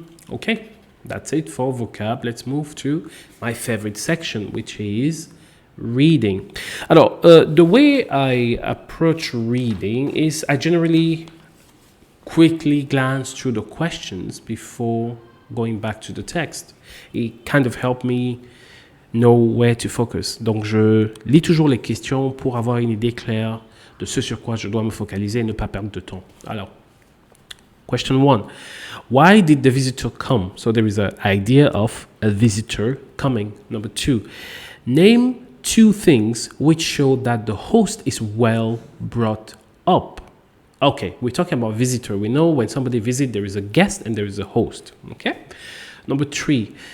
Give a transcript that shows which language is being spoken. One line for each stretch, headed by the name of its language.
English: Okay, that's it for vocab. Let's move to my favorite section, which is reading. Alors, the way I approach reading is I generally quickly glance through the questions before going back to the text. It kind of helped me know where to focus.
French: Donc, je lis toujours les questions pour avoir une idée claire de ce sur quoi je dois me focaliser et ne pas perdre de temps. Alors, question 1.
English: Why did the visitor come? So there is an idea of a visitor coming. Number 2. Name 2 things which show that the host is well brought up. Okay, we're talking about visitor. We know when somebody visits, there is a guest and there is a host. Okay. Number 3.